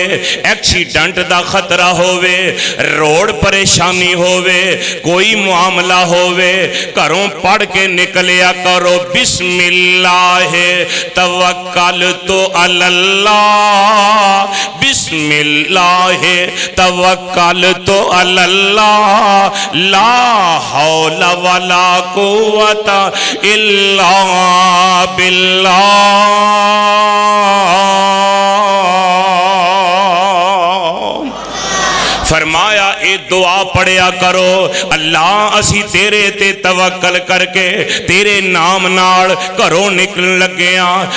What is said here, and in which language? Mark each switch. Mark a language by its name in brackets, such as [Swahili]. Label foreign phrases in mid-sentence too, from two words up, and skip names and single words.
[Punjabi] ایکسیڈنٹ دا خطرہ ہووے روڈ پریشانی ہووے کوئی معاملہ ہووے گھروں پڑھ کے نکلیا کرو [Arabic] بسم الله توكلت على الله بسم الله توكلت الله لا حول ولا قوة إلا بالله. [Punjabi] فرمایا اے دعا پڑھیا کرو اللہ اسی تیرے تے توکل کر کے تیرے ناں نال گھروں نکلن لگے ہاں.